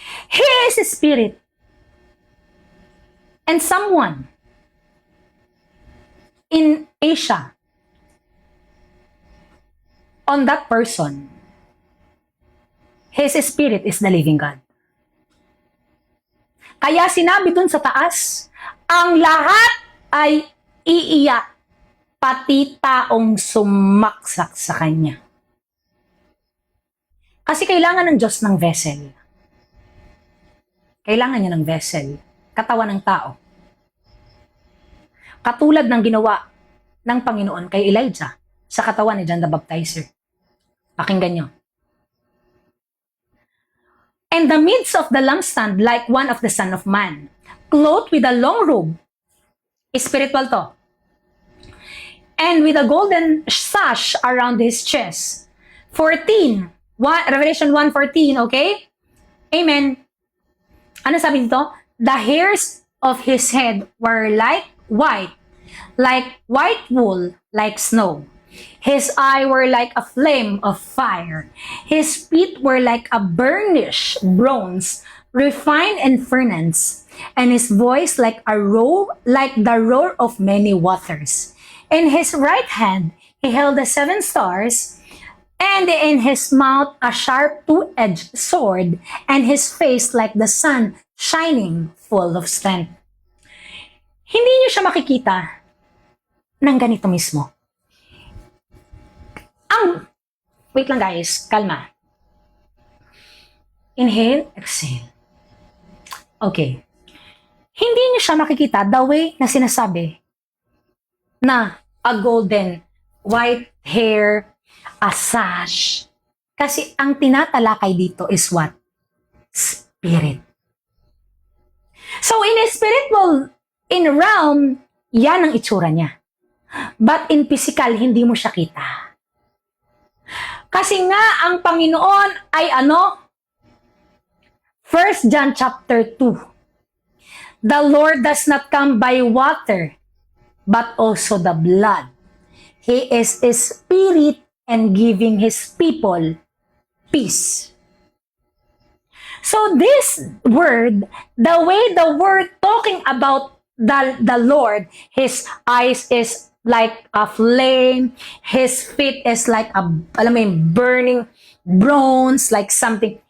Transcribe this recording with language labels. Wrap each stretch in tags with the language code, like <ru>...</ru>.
<en>He is a spirit. And someone in Asia, on that person, his spirit is the living God.</en> <tl>Kaya sinabi dun sa taas, ang lahat ay iiyak, pati taong sumaksak sa kanya. Kasi kailangan ng Diyos ng vessel. Kailangan niya ng vessel, katawan ng tao. Katulad ng ginawa ng Panginoon kay Elijah sa katawan ni John the Baptizer. Pakinggan nyo.</tl> <en>And the midst of the lampstand like one of the Son of Man, clothed with a long robe, spiritual to, and with a golden sash around his chest.</en> <tl>14, Revelation 1:14, okay? Amen. Ano sabi dito?</tl> <en>The hairs of his head were like white wool, like snow. His eyes were like a flame of fire. His feet were like a burnished bronze, refined in furnace, and his voice like the roar of many waters. In his right hand he held the 7 stars, and in his mouth a sharp 2-edged sword, and his face like the sun shining full of strength.</en> <tl>Hindi niyo siya makikita ng ganito mismo. Wait lang guys, kalma. Inhale, exhale. Okay. Hindi niyo siya makikita the way na sinasabi na</tl> <en>a golden white hair, a sash.</en> <tl>Kasi ang tinatalakay dito</tl> <en>is what?</en> <tl>Spirit.</tl> <en>So in a spiritual, in realm,</en> <tl>yan ang itsura niya.</tl> <en>But in physical,</en> <tl>hindi mo siya kita. Kasi nga, ang Panginoon ay ano?</tl> <en>1 John chapter 2. The Lord does not come by water, but also the blood. He is a spirit and giving his people peace. So this word, the way the word talking about the Lord, his eyes is like a flame, his feet is like a,</en> <tl>alam mo yun,</tl> <en>burning bronze, like something.</en>